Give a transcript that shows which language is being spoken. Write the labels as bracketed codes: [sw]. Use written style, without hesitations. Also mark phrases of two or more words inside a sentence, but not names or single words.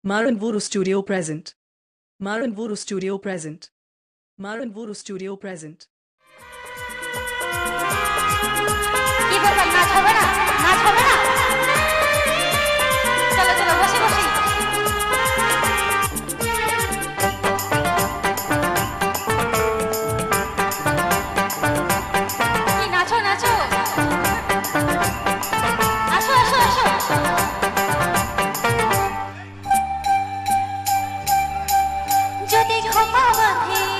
[en] Maran Vuru Studio present. Maran Vuru Studio present. Maran Vuru Studio present. [bn] কি বলবেন নাচ হবে না নাচ হবে না চলো চলো বসে বসে কি নাচো নাচো আসো আসো আসো যদি খোপা বাঁধে